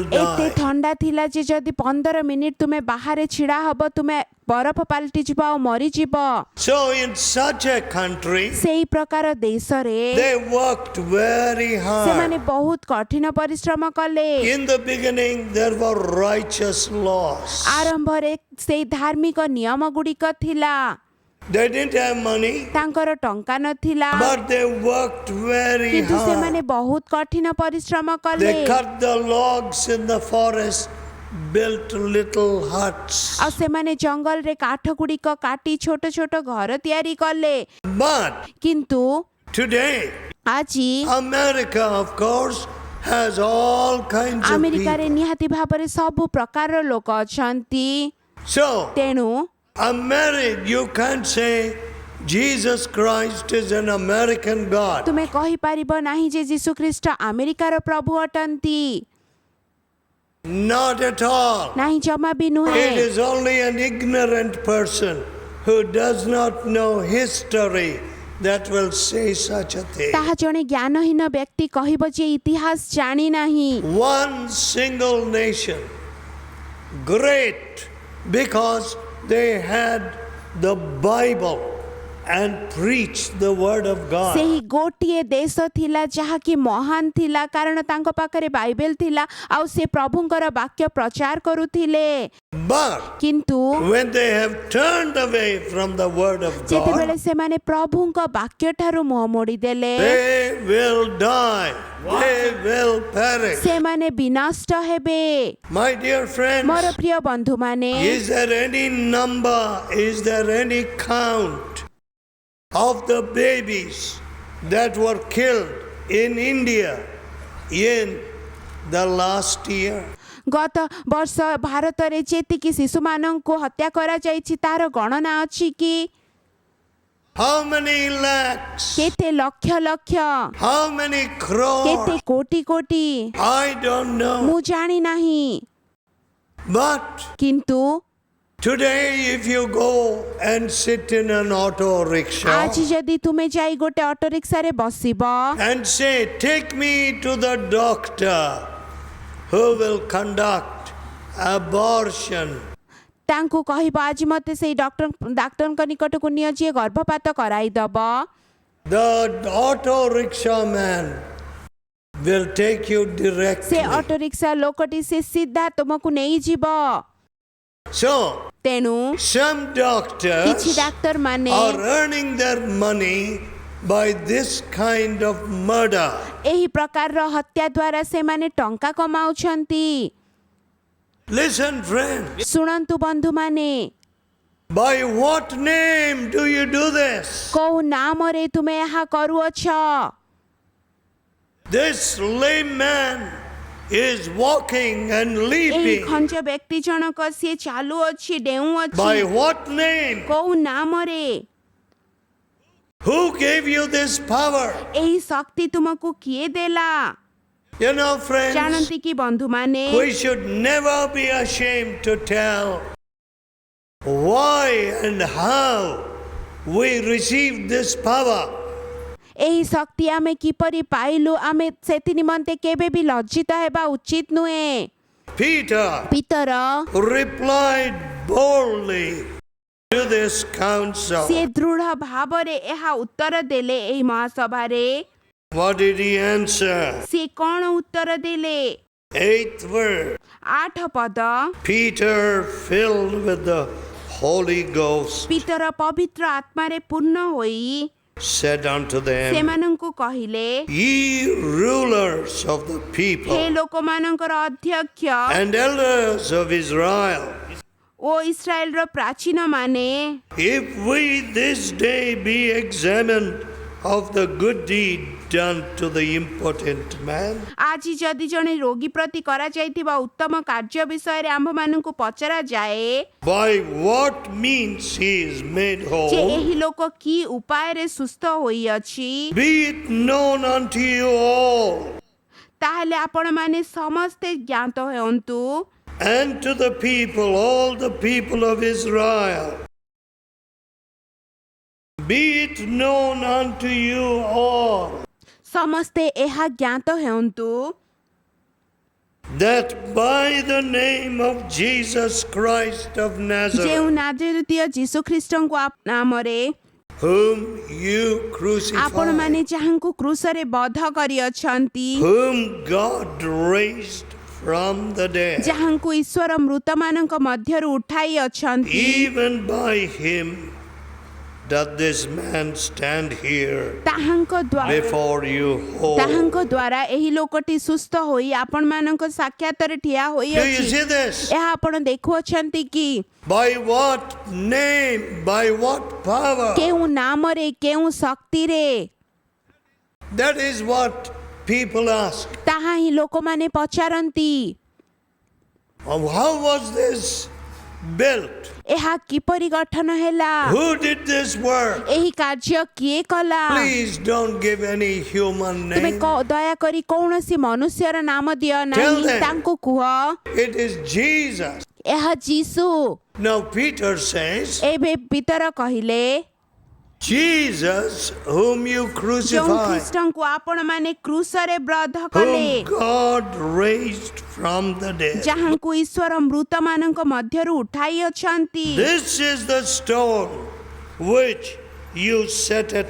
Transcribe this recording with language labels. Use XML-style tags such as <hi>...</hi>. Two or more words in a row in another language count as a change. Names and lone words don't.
<or>ଏତେ</or> <en>die.</en> <or>ଥଣ୍ଡା ଥିଲା ଯେ ଯଦି 15 ମିନିଟ ତୁମେ ବାହାରେ ଛିଡ଼ା ହବ ତୁମେ ବରଫ ପାଲଟି ଯିବ ଆଉ ମରିଯିବ।</or> <en>So in such a country,</en> <or>ସେଇ ପ୍ରକାର ଦେଶରେ</or> <en>they worked very</en> <or>ସେମାନେ</or> <en>hard.</en> <or>ବହୁତ କଠିନ ପରିଶ୍ରମ କଲେ।</or> <en>In the beginning, there were righteous laws.</en> <or>ଆରମ୍ଭରେ ସେଇ ଧାର୍ମିକ ନିୟମ ଗୁଡ଼ିକ ଥିଲା।</or> <en>They didn't have money,</en> <or>ତାଙ୍କର ଟଙ୍କା ନଥିଲା,</or> <en>but they worked very</en> <or>କିନ୍ତୁ</or> <en>hard.</en> <or>ସେମାନେ ବହୁତ କଠିନ ପରିଶ୍ରମ କଲେ।</or> <en>They cut the logs in the forest built little huts.</en> <or>ଆଉ ସେମାନେ ଜଙ୍ଗଲରେ କାଠ ଗୁଡ଼ିକ କାଟି ଛୋଟ ଛୋଟ ଘର ତିଆରି କଲେ।</or> <en>But</en> <or>କିନ୍ତୁ</or> <en>today,</en> <or>ଆଜି</or> <en>America, of course, has all kinds of</en> <or>ଆମେରିକାରେ</or> <en>people.</en> <or>ନିହାତି ଭାବରେ ସବୁ ପ୍ରକାରର ଲୋକ ଅଛନ୍ତି।</or> <en>So,</en> <or>ତେଣୁ</or> <en>you can't say Jesus Christ is an American God.</en> <or>ତୁମେ କହିପାରିବ ନାହିଁ ଯେ ଯୀଶୁ ଖ୍ରୀଷ୍ଟ ଆମେରିକାର ପ୍ରଭୁ ଅଟନ୍ତି।</or> <en>Not at all.</en> <or>ନାହିଁ ଜମା ବି ନୁହେଁ।</or> <en>It is only an ignorant person who does not know history that will say such a thing.</en> <or>ତାହା ଜଣେ ଜ୍ଞାନହୀନ ବ୍ୟକ୍ତି କହିବ ଯେ ଇତିହାସ ଜାଣି ନାହିଁ।</or> <en>One single nation, great because they had the Bible and preached the word of God.</en> <or>ସେହି ଗୋଟିଏ ଦେଶ ଥିଲା ଯାହାକି ମହାନ ଥିଲା କାରଣ ତାଙ୍କ ପାଖରେ ବାଇବେଲ ଥିଲା ଆଉ ସେ ପ୍ରଭୁଙ୍କର ବାକ୍ୟ ପ୍ରଚାର କରୁଥିଲେ।</or> <en>But</en> <or>କିନ୍ତୁ</or> <en>when they have turned away from the word of</en> <or>ଯେତେବେଳେ</or> <en>God,</en> <or>ସେମାନେ ପ୍ରଭୁଙ୍କ ବାକ୍ୟ ଠାରୁ ମୁହଁ ମୋଡ଼ିଦେଲେ</or> <en>they will die. They will perish.</en> <or>ସେମାନେ ବିନଷ୍ଟ ହେବେ।</or> <en>My dear friends,</en> <or>ମୋର ପ୍ରିୟ ବନ୍ଧୁମାନେ,</or> <en>is there any number, is there any count of the babies that were killed in India in the last year?</en> <or>ଗତ ବର୍ଷ ଭାରତରେ ଯେତିକି ଶିଶୁମାନଙ୍କୁ ହତ୍ୟା କରାଯାଇଛି ତାର ଗଣନା ଅଛି କି?</or> <en>How many lakhs?</en> <or>କେତେ ଲକ୍ଷ ଲକ୍ଷ,</or> <en>How many</en> <or>କେତେ</or> <en>crores?</en> <or>କୋଟି କୋଟି,</or> <en>I don't know.</en> <or>ମୁଁ ଜାଣି ନାହିଁ।</or> <en>But</en> <or>କିନ୍ତୁ</or> <en>today, if you go and sit in an auto rickshaw</en> <or>ଆଜି ଯଦି ତୁମେ ଯାଇ ଗୋଟେ ଅଟୋ ରିକ୍ସାରେ ବସିବ</or> <en>and say, take me to the doctor who will conduct abortion,</en> <or>ତାଙ୍କୁ କହିବ ଆଜି ମୋତେ ସେଇ ଡାକ୍ତରଙ୍କ ନିକଟକୁ ନିଅ ଯିଏ ଗର୍ଭପାତ କରାଇଦବ,</or> <en>the auto rickshaw man will take you</en> <or>ସେ</or> <en>directly.</en> <or>ଅଟୋ ରିକ୍ସା ଲୋକଟି ସେ ସିଧା ତୁମକୁ ନେଇଯିବ।</or> <en>So,</en> <or>ତେଣୁ</or> <en>some</en> <or>କିଛି</or> <en>doctors</en> <or>ଡାକ୍ତର ମାନେ</or> <en>are earning their money by this kind of murder.</en> <or>ଏହି ପ୍ରକାରର ହତ୍ୟା ଦ୍ୱାରା ସେମାନେ ଟଙ୍କା କମାଉଛନ୍ତି।</or> <en>Listen, friends,</en> <or>ଶୁଣନ୍ତୁ ବନ୍ଧୁମାନେ,</or> <en>by what name do you do this?</en> <or>କୋଉ ନାମରେ ତୁମେ ଏହା କରୁଅଛ?</or> <en>This lame man is walking and</en> <or>ଏହି</or> <en>leaping.</en> <or>ଖଞ୍ଜ ବ୍ୟକ୍ତି ଜଣକ ସିଏ ଚାଲୁଅଛି, ଡେଉଁଅଛି,</or> <en>By what name?</en> <or>କୋଉ ନାମରେ?</or> <en>Who gave you this power?</en> <or>ଏହି ଶକ୍ତି ତୁମକୁ କିଏ ଦେଲା?</or> <en>You know, friends,</en> <or>ଜାଣନ୍ତି କି ବନ୍ଧୁମାନେ,</or> <en>we should never be ashamed to tell why and how we received this power.</en> <or>ଏହି ଶକ୍ତି ଆମେ କିପରି ପାଇଲୁ ଆମେ ସେଥି ନିମନ୍ତେ କେବେ ବି ଲଜ୍ଜିତ ହେବା ଉଚିତ ନୁହେଁ।</or> <en>Peter</en> <or>ପିତର</or> <en>replied boldly to this council.</en> <or>ସିଏ ଦୃଢ଼ ଭାବରେ ଏହା ଉତ୍ତର ଦେଲେ। ଏହି ମହାସଭାରେ</or> <en>What did he answer?</en> <or>ସିଏ କ'ଣ ଉତ୍ତର ଦେଲେ?</or> <en>8th verse.</en> <or>8 ପଦ,</or> <en>Peter, filled with the Holy Ghost,</en> <or>ପିତର ପବିତ୍ର ଆତ୍ମାରେ ପୂର୍ଣ୍ଣ ହୋଇ</or> <en>said unto them,</en> <or>ସେମାନଙ୍କୁ କହିଲେ,</or> <en>Ye rulers of the</en> <or>ହେ</or> <en>people</en> <or>ଲୋକମାନଙ୍କର ଅଧ୍ୟକ୍ଷ</or> <en>and elders of Israel,</en> <or>ଓ ଇସ୍ରାଏଲର ପ୍ରାଚୀନ ମାନେ,</or> <en>if we this day be examined of the good deed done to the impotent man,</en> <or>ଆଜି ଯଦି ଜଣେ ରୋଗୀ ପ୍ରତି କରାଯାଇଥିବା ଉତ୍ତମ କାର୍ଯ୍ୟ ବିଷୟରେ ଆମ୍ଭମାନଙ୍କୁ ପଚରାଯାଏ</or> <en>by what means he is made</en> <or>ଯେ</or> <en>whole,</en> <or>ଏହି ଲୋକ କି ଉପାୟରେ ସୁସ୍ଥ ହୋଇଅଛି,</or> <en>be it known unto you all,</en> <or>ତାହେଲେ ଆପଣମାନେ ସମସ୍ତେ ଜ୍ଞାତ ହୁଅନ୍ତୁ</or> <en>and to the people, all the people of Israel. Be it known unto you all</en> <or>ସମସ୍ତେ ଏହା ଜ୍ଞାତ ହେଉନ୍ତୁ</or> <en>that by the name of Jesus Christ of</en> <or>ଯେଉଁ</or> <en>Nazareth,</en> <or>ନାଜରୀୟ ଯୀଶୁ ଖ୍ରୀଷ୍ଟଙ୍କୁ ନାମରେ</or> <en>whom you crucified,</en> <or>ଆପଣମାନେ ଯାହାଙ୍କୁ କ୍ରୁଶରେ ବଧ କରିଅଛନ୍ତି,</or> <en>whom God raised from the dead,</en> <or>ଯାହାଙ୍କୁ ଈଶ୍ୱର ମୃତମାନଙ୍କ ମଧ୍ୟରୁ ଉଠାଇ ଅଛନ୍ତି,</or> <en>even by him does this man stand here</en> <or>ତାହାଙ୍କ ଦ୍ୱାରା</or> <en>before you whole.</en> <or>ତାହାଙ୍କ ଦ୍ୱାରା ଏହି ଲୋକଟି ସୁସ୍ଥ ହୋଇ ଆପଣମାନଙ୍କ ସାକ୍ଷାତରେ ଠିଆ</or> <en>Do you</en> <or>ହୋଇଅଛି।</or> <en>see this?</en> <or>ଏହା ଆପଣ ଦେଖୁଅଛନ୍ତି କି</or> <en>By what name, by what power?</en> <or>କେଉଁ ନାମରେ କେଉଁ ଶକ୍ତିରେ?</or> <en>That is what people ask.</en> <or>ତାହା ହିଁ ଲୋକମାନେ ପଚାରନ୍ତି।</or> <en>How was this built?</en> <or>ଏହା କିପରି ଗଠନ ହେଲା?</or> <en>Who did this work?</en> <or>ଏହି କାର୍ଯ୍ୟ କିଏ କଲା?</or> <en>Please don't give any human</en> <or>ତୁମେ</or> <en>name.</en> <or>ଦୟାକରି କୌଣସି ମନୁଷ୍ୟର ନାମ ଦିଅ</or> <en>Tell</en> <or>ନାହିଁ।</or> <en>them.</en> <or>ତାଙ୍କୁ କୁହ</or> <en>It is Jesus.</en> <or>ଏହା ଯୀଶୁ।</or> <en>Now Peter says,</en> <or>ଏବେ ପିତର କହିଲେ</or> <en>Jesus whom you</en> <or>ଯେଉଁ</or> <en>crucified,</en> <or>ଖ୍ରୀଷ୍ଟଙ୍କୁ ଆପଣମାନେ କ୍ରୁଶରେ ବଧ କଲେ,</or> <en>whom God raised from the dead.</en> <or>ଯାହାଙ୍କୁ ଈଶ୍ୱର ମୃତମାନଙ୍କ ମଧ୍ୟରୁ ଉଠାଇ ଅଛନ୍ତି।</or> <en>This is the stone which you set at</en>